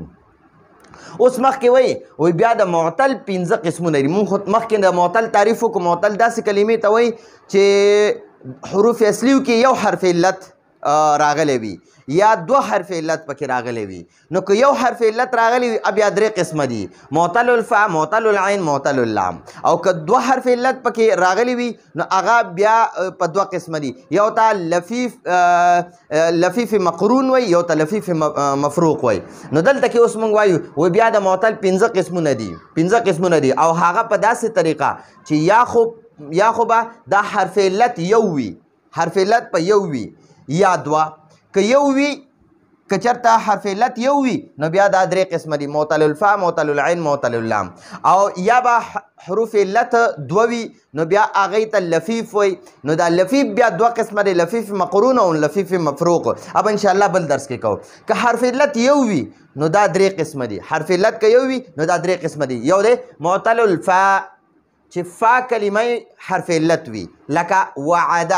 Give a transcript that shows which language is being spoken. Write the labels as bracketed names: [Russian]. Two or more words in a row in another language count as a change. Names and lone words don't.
[Pashto] اوس مخکې وایي بیا د معتل 5 قسمونه دي. مونږ خو مخکې د معتل تعریف وکړو. معتل داسې کلمې ته وایي چې حروف اصلیو کې یو حرف علت راغلی وي یا 2 حرف علت پکې راغلی وي. نو که یو حرف علت راغلی وي بیا 3 قسمه دي: [Arabic] معتل الفا، معتل العین، معتل اللام. [Pashto] او که 2 حرف علت پکې راغلی وي نو هغه بیا په 2 قسمه دي. یو ته [Arabic] لفیف مقرون [Pashto] وایي، یو ته [Arabic] لفیف مفروق [Pashto] وایي. نو دلته کې اوس موږ وایو بیا د معتل 5 قسمونه دي، 5 قسمونه دي. او هغه په داسې طریقه چې یا خو به دا حرف علت یو وي، حرف علت په یو وي یا 2. که یو وي، که چېرته حرف علت یو وي نو بیا دا 3 قسمه دي: [Arabic] معتل الفا، معتل العین، معتل اللام. [Pashto] او یا به حروف علت 2 وي نو بیا هغې ته لفیف وایي. نو دا لفیف بیا 2 قسمه دی: [Arabic] لفیف مقرون [Pashto] او [Arabic] لفیف مفروق. [Pashto] اب [Arabic] انشاءالله [Pashto] بل درس کې کوو. که حرف علت یو وي نو دا 3 قسمه دي. حرف علت که یو وي نو دا 3 قسمه دي. یو دی [Arabic] معتل الفا [Pashto] چې فا کلمه حرف علت وي، لکه وعده.